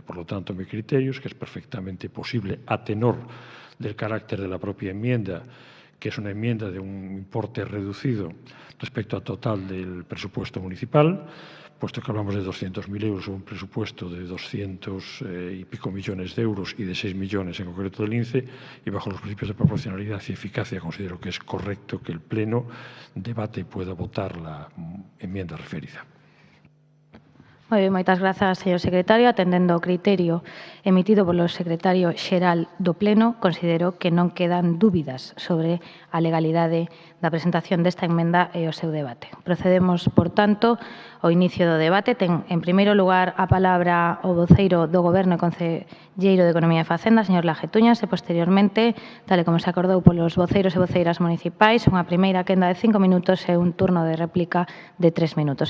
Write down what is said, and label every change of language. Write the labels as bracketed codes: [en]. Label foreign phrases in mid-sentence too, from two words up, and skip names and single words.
[es] Por lo tanto, mi criterio es que es perfectamente posible, a tenor del carácter de la propia enmienda, que es una enmienda de un importe reducido respecto al total del presupuesto municipal, puesto que hablamos de 200.000 euros o un presupuesto de 200 y pico millones de euros y de 6 millones en concreto del INCE, y bajo los principios de proporcionalidad y eficacia considero que es correcto que el Pleno debate y pueda votar la enmienda referida. [gl] Moi ben, moitas grazas, señor secretario. Atendendo ao criterio emitido polo secretario xeral do Pleno, considero que non quedan dúbidas sobre a legalidade da presentación desta emenda e o seu debate. Procedemos, por tanto, ao inicio do debate. Ten, en primeiro lugar, a palabra o voceiro do Goberno e concelleiro de Economía e Facenda, señor Lajetuñas, e, posteriormente, tal e como se acordou polos voceiros e voceiras municipais, unha primeira quenda de 5 minutos e un turno de réplica de 3 minutos.